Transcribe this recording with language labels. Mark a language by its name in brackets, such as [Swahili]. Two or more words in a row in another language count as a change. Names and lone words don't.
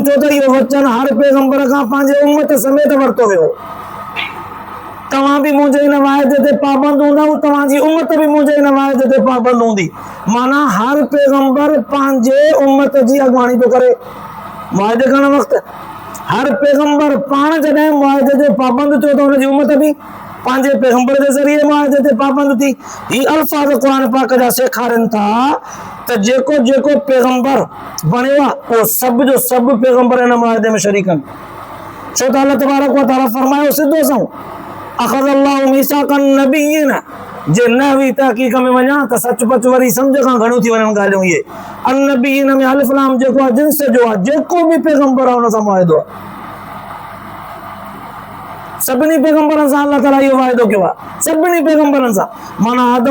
[Sindhi] थियो त इहो वचन हर पैगंबर खां पंहिंजे उम्मत समेत वरितो वियो, तव्हां बि मुंहिंजे हिन वाइदे ते पाबंद हूंदव, तव्हांजी उम्मत बि मुंहिंजे हिन वाइदे ते पाबंद हूंदी, माना हर पैगंबर पंहिंजे उम्मत जी अॻवानी थो करे वाइदे करण वक़्तु, हर पैगंबर पाण जॾहिं मुआहिदे ते पाबंद थियो त हुनजी उम्मत बि पंहिंजे पैगंबर जे ज़रिए मुआहिदे ते पाबंद थी। ही अल्फाज़ क़ुरान पाक जा सेखारनि था त जेको जेको पैगंबर बणियो आहे उहो सभु जो सभु पैगंबर हिन मुआहिदे में शरीक आहिनि, छो त अल्लाह [Arabic] تبارك وتعالى [Sindhi] फरमायो सिधो सऊं [Arabic] أخذ الله ميثاق النبيين, [Sindhi] जे न हुई तहक़ीक़ में वञा त सचपच वरी सम्झ खां घणियूं थी वञनि ॻाल्हियूं। इहे अनबिय्यीन में अलिफ लाम जेको आहे जिन्स जो आहे, जेको बि पैगंबर आहे हुन सां मुआहिदो आहे, सभिनी पैगंबरनि सां अल्लाह ताला इहो वाइदो कयो आहे, सभिनी पैगंबरनि सां, माना आदम